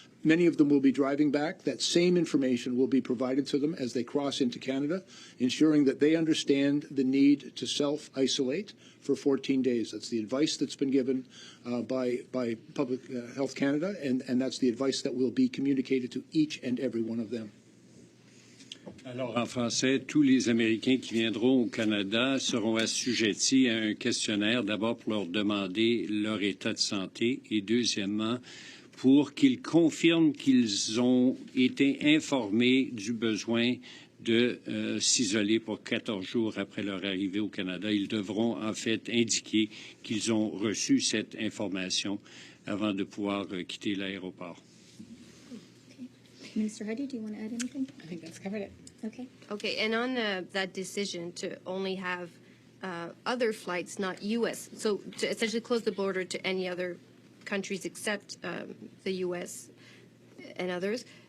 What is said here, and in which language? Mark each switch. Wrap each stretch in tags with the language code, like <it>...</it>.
<en>Many of them will be driving back. That same information will be provided to them as they cross into Canada, ensuring that they understand the need to self-isolate for 14 days. That's the advice that's been given by Public Health Canada, and that's the advice that will be communicated to each and every one of them.</en> <fr>Alors, en français, tous les Américains qui viendront au Canada seront assujettis à un questionnaire, d'abord pour leur demander leur état de santé et deuxièmement, pour qu'ils confirment qu'ils ont été informés du besoin de s'isoler pour 14 jours après leur arrivée au Canada. Ils devront en fait indiquer qu'ils ont reçu cette information avant de pouvoir quitter l'aéroport.</fr> <en>Minister Hajdu, do you want to add anything? I think that's covered it. Okay. Okay, and on that decision to only have other flights, not U.S., so to essentially close the border to any other countries except the U.S. and others.</en>